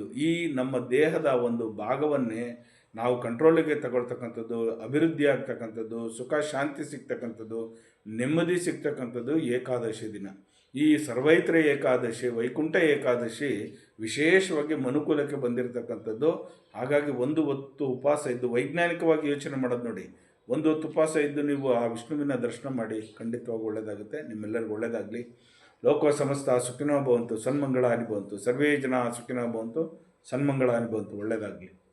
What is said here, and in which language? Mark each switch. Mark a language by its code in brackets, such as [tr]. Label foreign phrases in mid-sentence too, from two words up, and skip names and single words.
[kn] ಈ ನಮ್ಮ ದೇಹದ ಒಂದು ಭಾಗವನ್ನೇ ನಾವು ಕಂಟ್ರೋಲಿಗೆ ತಗೊಳ್ತಕ್ಕಂಥದ್ದು, ಅಭಿವೃದ್ಧಿ ಆಗ್ತಕ್ಕಂಥದ್ದು, ಸುಖ ಶಾಂತಿ ಸಿಗ್ತಕ್ಕಂಥದ್ದು, ನೆಮ್ಮದಿ ಸಿಗ್ತಕ್ಕಂಥದ್ದು ಏಕಾದಶಿ ದಿನ. ಈ ಸರ್ವೈತ್ರ ಏಕಾದಶಿ, ವೈಕುಂಠ ಏಕಾದಶಿ ವಿಶೇಷವಾಗಿ ಮನುಕುಲಕ್ಕೆ ಬಂದಿರತಕ್ಕಂಥದ್ದು. ಹಾಗಾಗಿ ಒಂದು ಹೊತ್ತು ಉಪವಾಸ ಇದ್ದು, ವೈಜ್ಞಾನಿಕವಾಗಿ ಯೋಚನೆ ಮಾಡೋದು ನೋಡಿ, ಒಂದು ಹೊತ್ತು ಉಪವಾಸ ಇದ್ದು ನೀವು ಆ ವಿಷ್ಣುವಿನ ದರ್ಶನ ಮಾಡಿ, ಖಂಡಿತವಾಗಿ ಒಳ್ಳೆಯದಾಗುತ್ತೆ. ನಿಮ್ಮೆಲ್ಲರಿಗೂ ಒಳ್ಳೆಯದಾಗಲಿ. [sa] ಲೋಕ ಸಮಸ್ತ ಸುಖಿನೋ ಭವಂತು, ಸನ್ಮಂಗಳಾನಿ ಭವಂತು, ಸರ್ವೇ ಜನ ಸುಖಿನೋ ಭವಂತು, ಸನ್ಮಂಗಳಾನಿ ಭವಂತು. [kn] ಒಳ್ಳೆಯದಾಗಲಿ.